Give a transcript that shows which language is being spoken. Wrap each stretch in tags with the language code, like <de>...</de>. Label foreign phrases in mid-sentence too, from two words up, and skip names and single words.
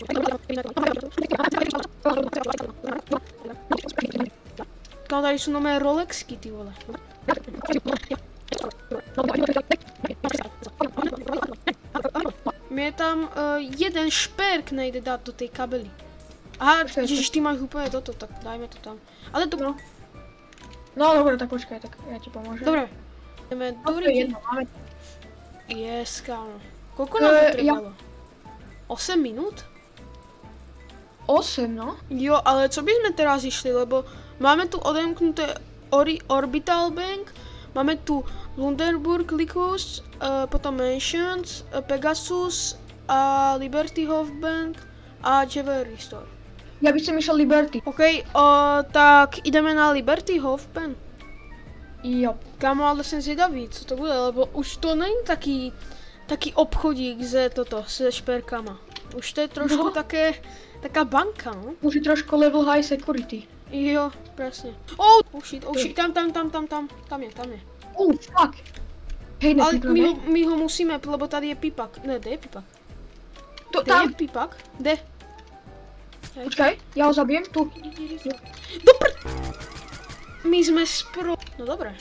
<cs>Kámo, tady jsou nové Rolexky, ty vole. Mě tam jeden šperk nejde dát do té kabely. Aha, ježiš, ty máš úplně toto, tak dajme to tam. Ale to...</cs> <sk>No dobre, tak počkaj, tak ja ti pomôžem.</sk> <cs>Dobre. Jdeme do To je ryti. jedno, máme.</cs> <sk>Yes, kámo. Koľko nám to trvalo? 8 minút? 8, no? Jo, ale co by sme teraz išli, lebo máme tu odemknuté Orbital Bank, máme tu Lundenburg Lycus, potom Mansions, Pegasus a Liberty Hof Bank a Jewelry Store. Ja by som išiel Liberty. OK, tak ideme na Liberty Hof Bank. Jo.</sk> <cs>Kámo, ale jsem zvědavý, co to bude, lebo už to není taký obchodík se šperkama.</cs> <sk>Už to je trošku taká banka, no? Už je trošku</sk> <en>level high security.</en> <sk>Jo, presne.</sk> <en>Oh shit,</en> <sk>tam je. Fuck. Hej, Ale nepípneme. my ho musíme, lebo tady je pípak.</sk> <cs>Ne, kde je pípak? To Kde je tam. pípak? Kde?</cs> <sk>Počkaj, ja ho zabijem tu. Dobr! My sme No dobré.</sk>